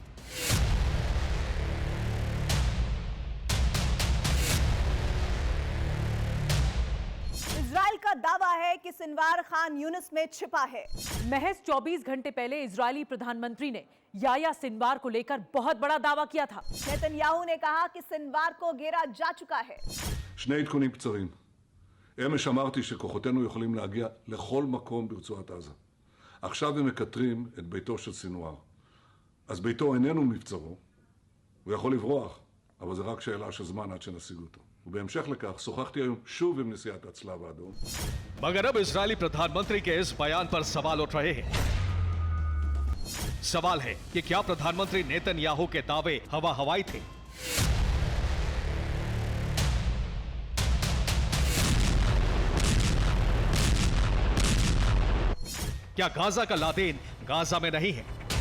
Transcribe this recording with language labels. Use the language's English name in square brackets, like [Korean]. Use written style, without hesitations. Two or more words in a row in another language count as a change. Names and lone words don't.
[Hindi] इजराइल का दावा है कि सिनवार खान यूनिस में छिपा है। महज 24 घंटे पहले इजरायली प्रधानमंत्री ने याह्या सिनवार को लेकर बहुत बड़ा दावा किया था। नेतन्याहू ने कहा कि सिनवार को घेरा जा चुका है। [Hebrew] שני עדכונים קצרים. אמש אמרתי שכוחותינו יכולים להגיע לכל מקום ברצועת עזה. עכשיו הם מקטרים את ביתו של סינואר. אז ביתו איננו מבצרו, הוא יכול לברוח, אבל זה רק שאלה של זמן עד שנשיג אותו. ובהמשך לכך, שוחחתי היום שוב עם נשיאת הצלב האדום. [Hindi] मगर अब इजरायली प्रधानमंत्री के इस बयान पर सवाल उठ रहे हैं। सवाल है कि क्या प्रधानमंत्री नेतन्याहू के दावे हवा हवाई थे? क्या गाजा का लादेन गाजा में नहीं है?